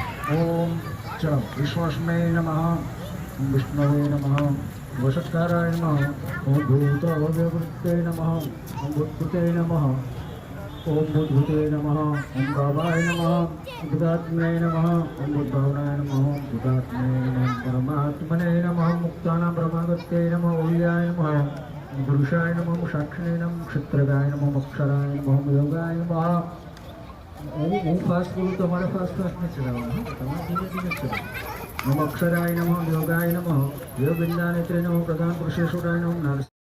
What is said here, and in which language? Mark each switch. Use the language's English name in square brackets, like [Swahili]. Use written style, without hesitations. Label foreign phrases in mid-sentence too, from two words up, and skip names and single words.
[Sanskrit] ओम च विश्वास्मै नमः, ओम विष्णवे नमः, वषट्काराय नमः, ओम भूतव्यवृत्ते नमः, ओम भूतकृते नमः, ओम भूतभूते नमः, ओम भावाय नमः, बुधात्मने नमः, ओम बुद्भवनाय नमः, बुधात्मने नमः, परमात्मने नमः, मुक्तानां ब्रह्मगत्ये नमः, ओल्याय नमः, पुरुषाय नमः, साक्षिणे नमः, क्षत्रगाय नमः, अक्षराय नमः, योगाय नमः। [Gujarati] હું ફાસ્ટ બોલું તો અમારે ફાસ્ટ નહીં ચલાવવાનું, તમારે ધીમે ધીમે ચલાવવાનું। [Sanskrit] नमः अक्षराय नमः, योगाय नमः, योगिंदानेत्रे नमः, प्रधान पुरुषेश्वराय नमः,